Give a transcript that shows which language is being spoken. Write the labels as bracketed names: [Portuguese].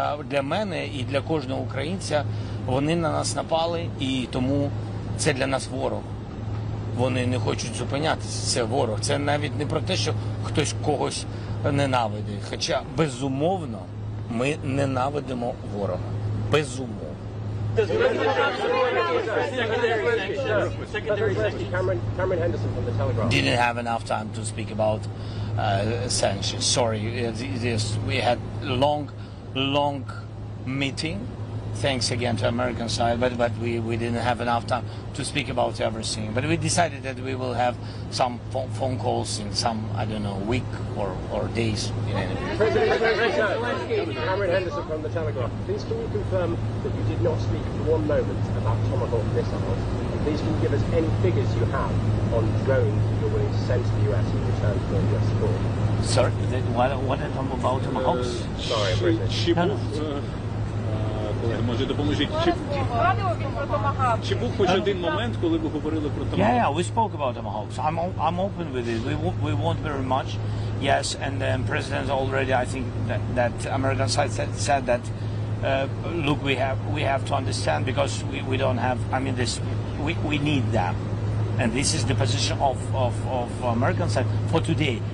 [Ukrainian] Для мене і для кожного українця вони на нас напали, і тому це для нас ворог. Вони не хочуть зупинятися, це ворог. Це навіть не про те, що хтось когось ненавидить. Хоча, безумовно, ми ненавидимо ворога. Безумовно. [English] Cameron Henderson from the Telegraph. Didn't have enough time to speak about sanctions. Sorry, we had long meeting. Thanks again to American side, but we didn't have enough time to speak about everything. But we decided that we will have some phone calls in some, I don't know, week or days. Cameron Henderson from the Telegraph. Please can you confirm that you did not speak for one moment about Tomahawk missiles? And please can you give us any figures you have on drones that you're willing to send to the US in return for US support? Sorry, what about Tomahawks? Sorry, I'm British. She moved [Ukrainian] колеги, може допоможіть. Чи був хоч один момент, коли ви говорили про Томагавк? [English] Yeah, we spoke about Tomahawks. I'm open with it. We want very much. Yes, and the president already, I think that American side said that. Look, we have to understand because we don't have. I mean, we need them, and this is the position of American side for today.